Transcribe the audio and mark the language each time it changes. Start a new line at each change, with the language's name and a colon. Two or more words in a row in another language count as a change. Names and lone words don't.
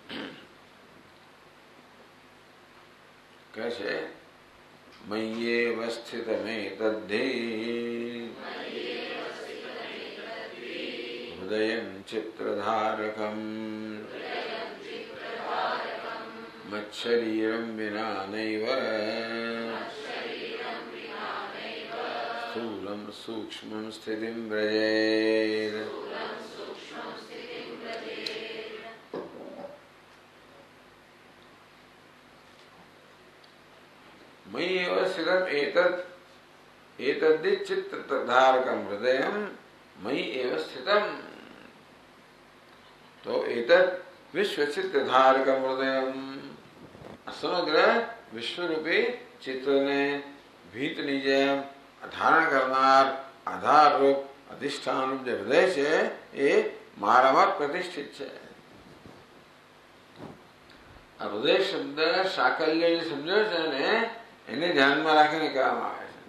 Gujarati: કહે છે
Sanskrit: मय्येव स्थितमेतद्धि हृदयं चित्रधारकम मच्शरीरम विना नैव स्थूलम सूक्ष्मं स्थितिं व्रजेत. मयि एव स्थितम् एतद् चित्तधारकं हृदयं मयि एव स्थितम्.
Gujarati: तो
Sanskrit: एतद् विश्वचित्तधारकं हृदयं,
Gujarati: સમગ્ર વિશ્વરૂપી ચિત્તને ભીતની જેમ ધારણ કરનાર આધાર રૂપ અધિષ્ઠાન રૂપ જે હૃદય છે એ મારામાં પ્રતિષ્ઠિત છે. આ હૃદય શબ્દ સાકલ્ય જે સમજ્યો છે ને એને ધ્યાનમાં રાખીને કહેવામાં આવે છે.